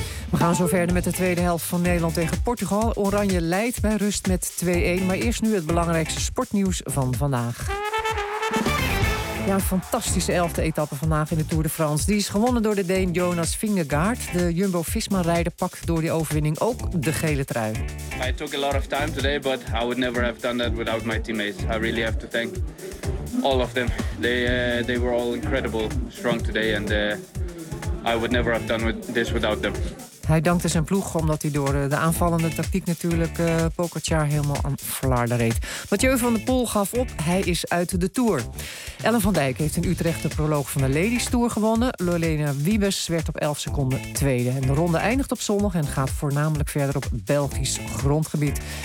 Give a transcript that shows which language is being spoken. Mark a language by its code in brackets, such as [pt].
[nl] We gaan zo verder met de tweede helft van Nederland tegen Portugal. Oranje leidt bij rust met 2-1. Maar eerst nu het belangrijkste sportnieuws van vandaag. Ja, een fantastische 11e etappe vandaag in de Tour de France. Die is gewonnen door de Deen Jonas Vingegaard. De Jumbo-Visma-rijder pakt door die overwinning ook de gele trui. [en] I took a lot of time today, but I would never have done that without my teammates. I really have to thank all of them. They were all incredible strong today and I would never have done this without them. [nl] Hij dankte zijn ploeg omdat hij door de aanvallende tactiek natuurlijk Pogacar helemaal aan flarden reed. Mathieu van der Poel gaf op, hij is uit de Tour. Ellen van Dijk heeft in Utrecht de proloog van de Ladies Tour gewonnen. Lorena Wiebes werd op 11 seconden tweede. En de ronde eindigt op zondag en gaat voornamelijk verder op Belgisch grondgebied.